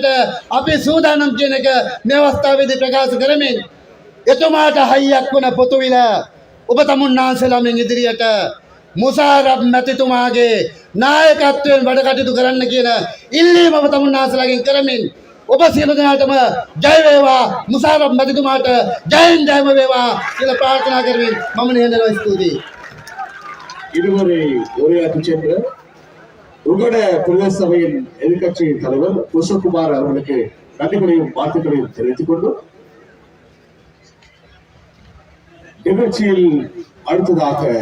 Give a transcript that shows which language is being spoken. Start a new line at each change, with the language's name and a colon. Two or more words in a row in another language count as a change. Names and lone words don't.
Sinhala: අපි සූදානම් කියන එක මේ අවස්ථාවේදී ප්‍රකාශ කරමින් එතුමාට හයියක් වුණ පොතුවිල ඔබ තමුන් නාන්සේලා මෙන් ඉදිරියට මුෂාරෆ් මැතිතුමාගේ නායකත්වයෙන් වැඩ කටයුතු කරන්න කියන ඉල්ලීම ඔබ තමුන් නාන්සේලාගෙන් කරමින් ඔබ සියලු දෙනාටම ජය වේවා, මුෂාරෆ් මැතිතුමාට ජයෙන් ජයම වේවා කියලා ප්‍රාර්ථනා කරමින් මම නිහඬව ස්තුතියි.
Tamil: இதுவரை உரையாற்றி சென்ற உங்களோட பிரதேச சபையின் எதிர்க்கட்சி தலைவர் புஷ்பகுமார் அவர்களுக்கு நன்றிகளையும் வாழ்த்துக்களையும் தெரிவித்துக் கொண்டு நிகழ்ச்சியில் அடுத்ததாக